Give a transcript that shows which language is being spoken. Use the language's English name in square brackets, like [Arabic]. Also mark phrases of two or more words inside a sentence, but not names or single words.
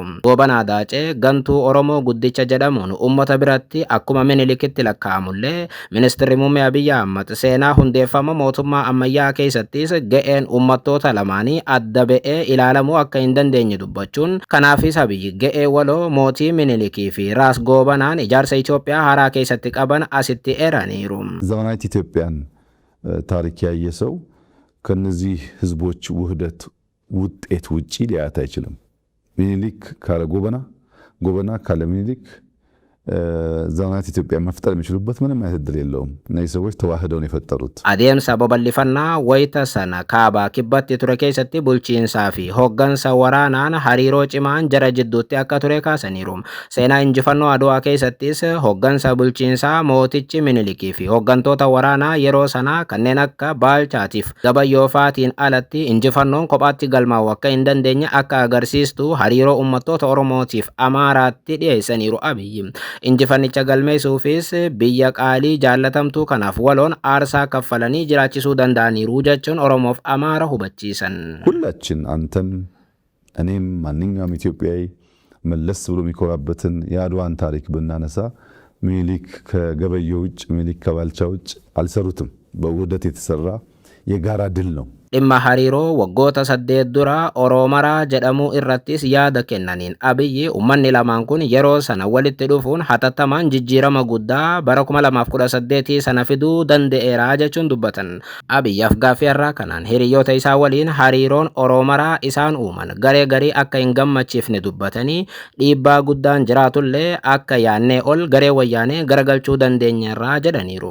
[Oromo] Goobanaa Daacee gantuu Oromoo guddicha jedhamuun uummata biratti akkuma Minilikitti lakkaa'amullee ministeerri muummee Abiyyi Ahmad seenaa hundeeffama mootummaa ammayyaa keessattis ga'een uummattoota lamaanii adda ba'ee ilaalamuu akka hin dandeenye dubbachuun kanaafis Abiyyi ga'ee waloo mootii Minilikii fi Raas Goobanaan ijaarsa Itoophiyaa haaraa keessatti qaban asitti eeraniiru. [Amharic] ዘመናዊት ኢትዮጵያን ታሪክ ያየ ሰው ከነዚህ ህዝቦች ውህደት ውጤት ውጪ ሊያት አይችልም። ሚኒሊክ ካለ ጎበና፣ ጎበና ካለ ሚኒሊክ ዘመናዊት ኢትዮጵያ መፍጠር የሚችሉበት ምንም አይነት እድል የለውም። እነዚህ ሰዎች ተዋህደው ነው የፈጠሩት። [Oromo] adeemsa babal'ifannaa wayita sana kaabaa kibbatti ture keessatti bulchiinsaa fi hooggansa waraanaan hariiroo cimaan jara jidduutti akka ture kaasaniiru. Seenaa injifannoo Adwaa keessattis hooggansa bulchiinsaa mootichi Minilikii fi hooggantoota waraanaa yeroo sanaa kanneen akka Baalchaatiif Gabayyoofaatiin alatti injifannoon kophaatti galmaa'uu akka hin dandeenye akka agarsiistu hariiroo uummattoota Oromootiif Amaaraatti dhiyeessaniiru Abiyyi. injifannicha galmeessuufis biyya qaalii jaallatamtuu kanaaf waloon aarsaa kaffalanii jiraachisuu danda'aniiru jechuun Oromoof Amaara hubachiisan. [Amharic] ሁላችን አንተም እኔም ማንኛውም ኢትዮጵያዊ መለስ ብሎ የሚኮራበትን የአድዋን ታሪክ ብናነሳ ሚኒሊክ ከገበየው ውጭ ሚኒሊክ ከባልቻ ውጭ አልሰሩትም። በውህደት የተሰራ የጋራ ድል ነው። [Oromo] dhimma hariiroo waggoota 8 dura Oroomaraa jedhamu irrattis yaada kennaniin Abiyyi uummanni lamaan kun yeroo sana walitti dhufuun hatattamaan jijjiirama guddaa bara 2018 sana fiduu danda'eera jechuun dubbatan. Abiyyi Afgaaffii irraa kanaan hiriyoota isaa waliin hariiroon Oroomaraa isaan uuman garee garii akka hin gammachiifne dubbatanii dhiibbaa guddaan jiraatullee akka yaannee ol garee wayyaanee garagalchuu dandeenyeerra jedhaniiru.